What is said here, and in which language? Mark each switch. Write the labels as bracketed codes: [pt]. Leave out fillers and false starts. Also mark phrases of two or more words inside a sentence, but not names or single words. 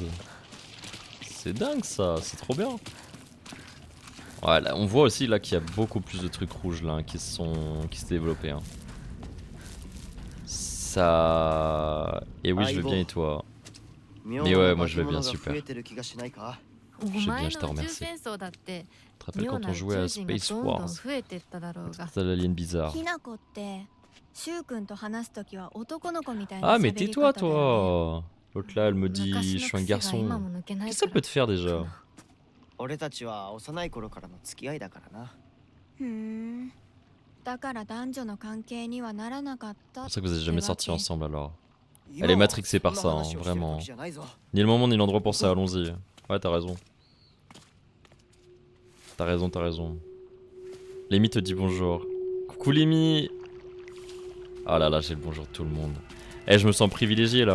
[fr] C'est dingue ça, c'est trop bien. Ouais, là, on voit aussi là qu'il y a beaucoup plus de trucs rouges là hein, qui se développés. Hein. Ça... Et oui, je veux bien et toi? Mais ouais, moi je vais bien, super. [ja] お [fr] bien, [ja] 前 [fr] je te [ja] の宇宙 [fr] remercie. [ja] 戦争だって、 [fr] Tu te rappelles [ja] 妙 [fr] quand [ja] な [fr] on [ja] 宇 [fr] jouait à [ja] 宙人が [fr] Space [ja] どんどん [fr] Wars? [ja] 増えてっただろうが。 [fr] C'était l'alien bizarre. [ja] ひな子ってシュウ君と話すときは男の子みたいな [fr] Ah, mais [ja] 喋り [fr] tais-toi [ja] 方だよね。 [fr] toi. L'autre là, elle me dit [ja] 昔 [fr] je [ja] の [fr] suis un [ja] 癖が今 [fr] garçon. [ja] も抜けない [fr] Qu'est-ce que ça [ja] か [fr] peut te faire déjà? [ja] 俺たちは幼い頃からの付き合いだからなふーん。だから男女の関係にはならなかったっ [fr] C'est [ja] て [fr] pour ça que vous êtes jamais [ja] わ [fr] sortis [ja] け。 [fr] ensemble alors. Elle est matrixée par ça, hein, vraiment. Ni le moment ni l'endroit pour ça, allons-y. Ouais, t'as raison. T'as raison, t'as raison. Lémi te dit bonjour. Coucou Lémi. Oh là là, j'ai le bonjour de tout le monde. Eh, je me sens privilégié là.